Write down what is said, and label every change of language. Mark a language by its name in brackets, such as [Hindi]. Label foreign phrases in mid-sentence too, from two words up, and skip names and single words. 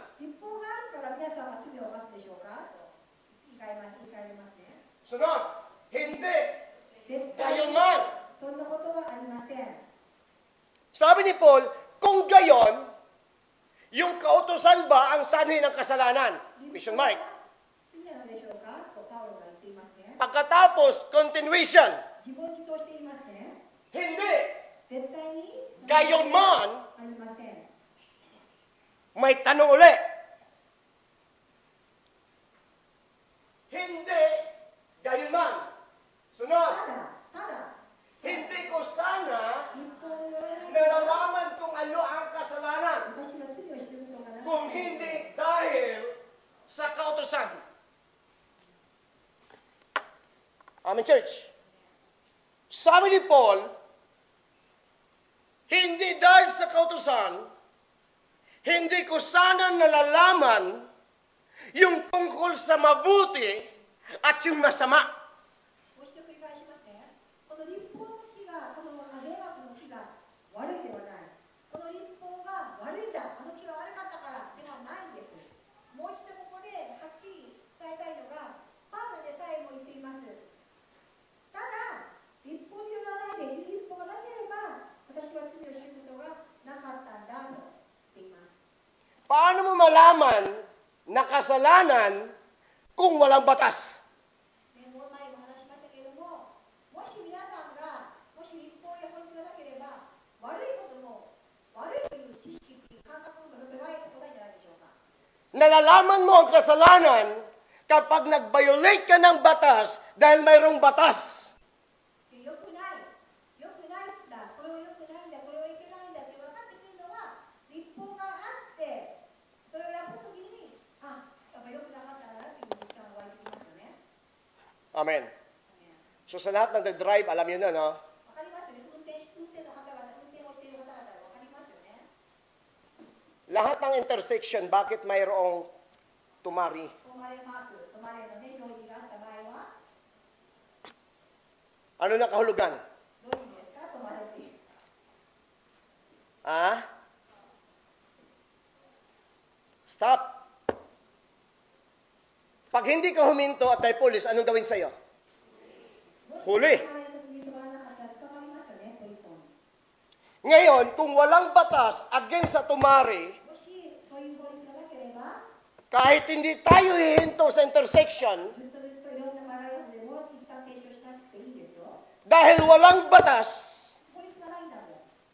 [Japanese] 立法があるから皆さんは罪を犯すでしょうかと言い換えますね。 [Filipino] Sunod, hindi. [Japanese] 絶対 [Filipino] Gayon [Japanese] に [Filipino] man. [Japanese] そんなことはありません。 [Filipino] Sabi ni Paul, kung gayon, yung kautusan ba ang sanhi ng kasalanan? [Japanese] 立 [English] Question [Japanese] 法は [English] mark. [Japanese] 罪なのでしょうかとパウロが言っていますね。 [Filipino] Pagkatapos, continuation. [Japanese] 自問自答していますね。 [Filipino] Hindi. [Japanese] 絶対に [Filipino] Gayon man. [Japanese] ありません。 [Filipino] May tanong uli. Hindi. Gayon man. [Japanese] た [Filipino] Sunod. [Japanese] だ [Filipino] Hindi ko sana [Japanese] 立法によらないと [Filipino] nalalaman kung ano ang kasalanan. [Japanese] 私は罪を知ることがな [Filipino] Kung [Japanese] くて [Filipino] hindi dahil sa kautusan. [English] Amen, church. [Filipino] Sabi ni Paul, hindi dahil sa kautusan, hindi ko sana nalalaman yung tungkol sa mabuti at yung masama. [Japanese] もう一度繰り返しますね。この立法の木が、この霊学の木が悪いではない。この立法が悪いんだ、あの木が悪かったからではないんです。もう一度ここではっきり伝えたいのが、パウロでさえも言っています。ただ、立法によらないで、立法がなければ、私は罪を知ることがなかったんだと言っています。 [Filipino] Paano mo malaman na kasalanan kung walang batas? [Japanese] ね、もう前も話しましたけれども、もし皆さんが、もし立法や法律がなければ、悪いことも悪いという知識という感覚も芽生えてこないんじゃないでしょうか。 [Filipino] Nalalaman mo ang kasalanan kapag nag-violate ka ng batas dahil mayroong batas. [Japanese] で良くない、良くないんだ、これは良くないんだ、これはいけないんだって分かってくるのは、立法があって、それをやったときに、あ、やっぱ良くなかったんだなっていう実感が湧いてきますよね。 [Filipino] Amen. So sa lahat ng nag-drive, alam nyo na, no? [Japanese] わかりますよね。運転の方々、運転をしている方々はわかりますよね。 [Filipino] Lahat ng intersection, bakit mayroong tumari? [Japanese] 止まれマーク、止まれのね、表示があった場合は、 [Filipino] Ano na kahulugan? [Japanese] どういう意味ですか、止まれっていう。 [English] Ah? Stop. [Filipino] Pag hindi ka huminto at may pulis, anong gawin sa'yo? [Japanese] もし [Filipino] Huli. [Japanese] 止まれの時に止まらなかったら捕まりますよね、ポリスに。 [Filipino] Ngayon, kung walang batas against sa tumari, [Japanese] もしそういう法律がなければ、 [Filipino] kahit hindi tayo hihinto sa intersection, [Japanese] ずっといろんなマラヤスでも一旦停止をしなくていいんですよ。 [Filipino] dahil walang batas, [Japanese] 法律がないんだもん。